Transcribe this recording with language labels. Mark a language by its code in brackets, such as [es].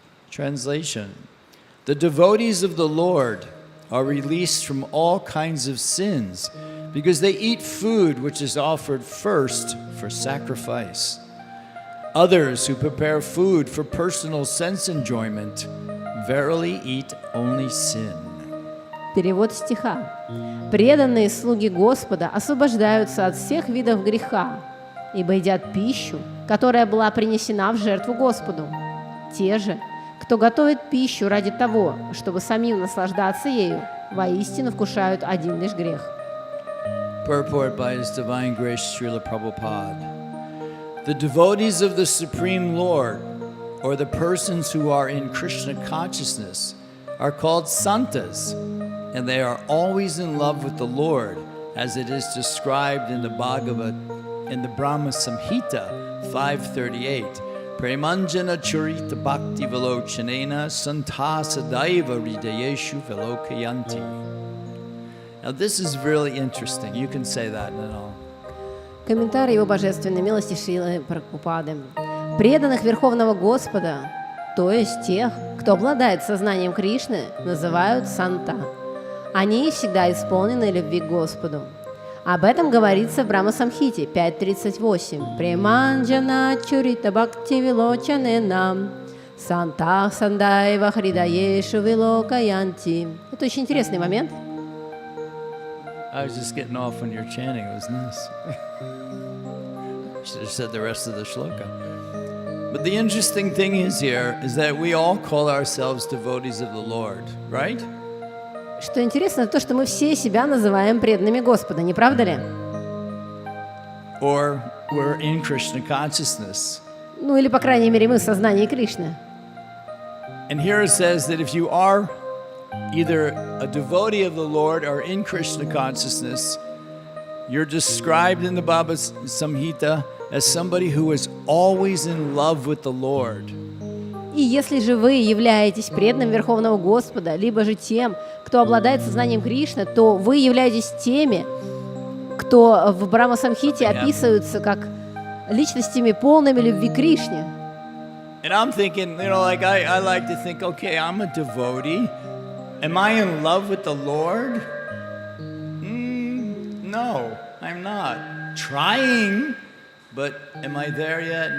[en] Translation: the devotees of the Lord are released from all kinds of sins because they eat food which is offered first for sacrifice. Others who prepare food for personal sense enjoyment verily eat only sin. [ru] Перевод стиха. Преданные слуги Господа освобождаются от всех видов греха, ибо едят пищу, которая была принесена в жертву Господу. Те же, кто готовит пищу ради того, чтобы самим наслаждаться ею, воистину вкушают один лишь грех. [en] Purport by His Divine Grace Srila Prabhupada. The devotees of the Supreme Lord, or the persons who are in Krishna consciousness, are called santas, and they are always in love with the Lord, as it is described in the Bhagavad, in the Brahma Samhita 538. [sa] Premanjana Charita Bhakti Velochanena Santa Sadaiva Hridayeshu Velokayanti. [en] Now this is really interesting. You can say that and all. [ru] Комментарий его божественной милости Шрилы Прабхупады. Преданных Верховного Господа, то есть тех, кто обладает сознанием Кришны, называют санта. Они всегда исполнены любви к Господу. Об этом говорится в Брахма Самхите 5.38. [sa] Преманджана чурита бхакти вилочанена сантах сандайва хридаешу вилокаянти. [ru] Это очень интересный момент. [en] I was just getting off when you're chanting. It was nice. Should have said the rest of the shloka. But the interesting thing is here is that we all call ourselves devotees of the Lord, right? [ru] Что интересно, то, что мы все себя называем преданными Господа, не правда ли? [en] Or we're in Krishna consciousness. [ru] Ну или, по крайней мере, мы в сознании Кришны. [en] And here it says that if you are either a devotee of the Lord or in Krishna consciousness, you're described in the Bhagavad Samhita as somebody who is always in love with the Lord. [ru] И если же вы являетесь преданным Верховного Господа, либо же тем, кто обладает сознанием Кришны, то вы являетесь теми, кто в Брахма Самхите описываются как личностями, полными любви к Кришне. [en] And I'm thinking, like I like to think, okay, I'm a devotee. Am I in love with the Lord? No, I'm not. Trying, but am I there yet?